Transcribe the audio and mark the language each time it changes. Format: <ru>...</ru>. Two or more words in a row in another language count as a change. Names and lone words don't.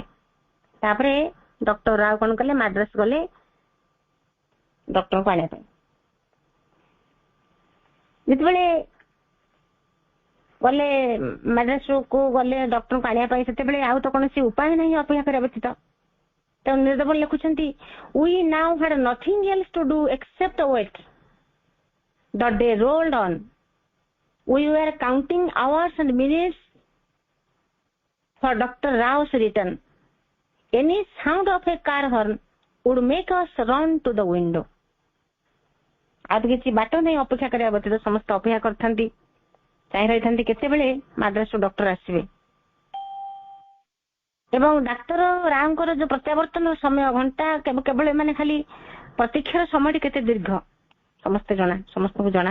<or>ତାପରେ ଡକ୍ଟର ରାଓ କଣ କଲେ, ମାଡ୍ରାସ ଗଲେ ଡକ୍ଟରଙ୍କୁ ଆଣିବା ପାଇଁ। ଯେତେବେଳେ ଗଲେ ମାଡ୍ରାସକୁ ଗଲେ ଡକ୍ଟରଙ୍କୁ ଆଣିବା ପାଇଁ, ସେତେବେଳେ ଆଉ ତ କୌଣସି ଉପାୟ ନାହିଁ ଅପେକ୍ଷା କରିବା ବ୍ୟତୀତ। ତେଣୁ ନିରଦବନ ଲେଖୁଛନ୍ତି,</or> <en>we now had nothing else to do except wait. The day rolled on. We were counting hours and minutes for Dr. Rao's return. Any sound of a car horn would make us run to the window.</en> <or>ଆଉ କିଛି ବାଟ ନାହିଁ ଅପେକ୍ଷା କରିବା ବ୍ୟତୀତ ସମସ୍ତେ ଅପେକ୍ଷା କରିଥାନ୍ତି, ଚାହିଁ ରହିଥାନ୍ତି କେତେବେଳେ ମାଡ୍ରାସରୁ ଡକ୍ଟର ଆସିବେ। ଏବଂ ଡାକ୍ତର ରାଓଙ୍କର ଯୋଉ ପ୍ରତ୍ୟାବର୍ତ୍ତନ ସମୟ ଘଣ୍ଟା କେବଳ ମାନେ ଖାଲି ପ୍ରତୀକ୍ଷାର ସମୟଟି କେତେ ଦୀର୍ଘ ସମସ୍ତଙ୍କୁ ଜଣା।</or>